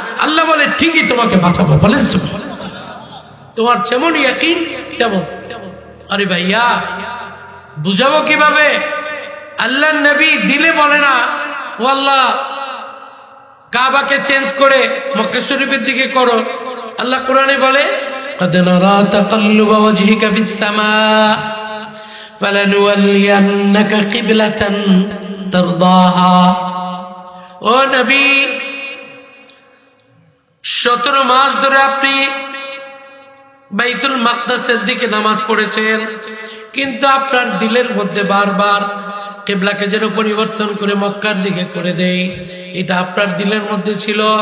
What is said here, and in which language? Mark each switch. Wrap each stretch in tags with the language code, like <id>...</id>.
<bn>আল্লাহ বলে ঠিকই তোমাকে বাঁচাবো। বলে তোমার যেমন ইয়াকিন তেমন। আরে ভাইয়া, বুঝাবো কিভাবে? আল্লাহ নবী দিলে বলে না ও আল্লাহ কাবাকে চেঞ্জ করে মক্কা শরীফের দিকে করো। আল্লাহ কোরআনে বলে</bn> <ar>قد نرى تقلب وجهك في السماء فلنولينك قبلة ترضاها।</ar> <bn>ও নবী, 17 মাস ধরে আপনি বাইতুল মাকদাসের দিকে নামাজ পড়েছেন, কিন্তু আপনার দিলের মধ্যে বারবার কিবলাকে যেন পরিবর্তন করে মক্কার দিকে করে দেই, এটা আপনার দিলের মধ্যে ছিল।</bn>